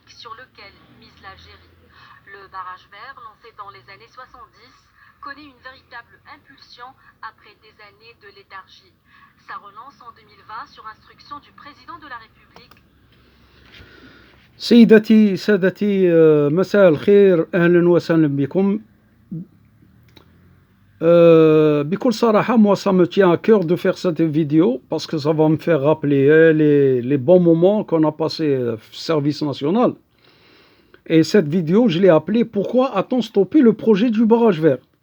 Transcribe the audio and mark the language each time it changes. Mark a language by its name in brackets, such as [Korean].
[French] sur lequel mise l'Algérie. Le barrage vert, lancé dans les années 70, connaît une véritable impulsion après des années de léthargie. Sa relance en 2020 sur instruction du président de la République. [Arabic] سيدتي سادتي مساء الخير أهلا وسهلا بكم. بكل صراحة, [French] moi ça me tient à cœur de faire cette vidéo parce que ça va me faire rappeler les bons moments qu'on a passés au service national. Et cette vidéo, je l'ai appelée Pourquoi a-t-on stoppé le projet du barrage vert?